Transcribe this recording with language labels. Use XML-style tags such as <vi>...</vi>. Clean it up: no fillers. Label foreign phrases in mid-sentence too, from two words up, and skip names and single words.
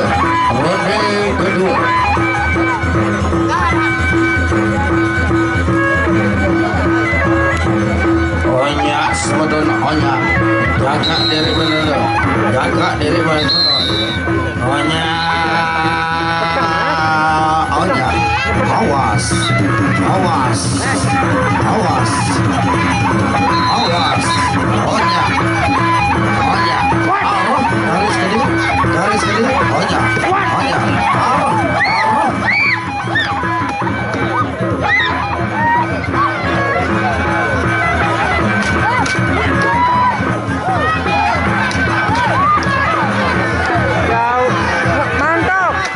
<id>Ronde kedua. Onya semedon onya. Jaga diri bener. Jaga diri bener. Onya. Onya. Awas. Awas. Awas. Awas. Onya. Onya. Oh, garis kedua. Onya. Onya. Mantap.</id>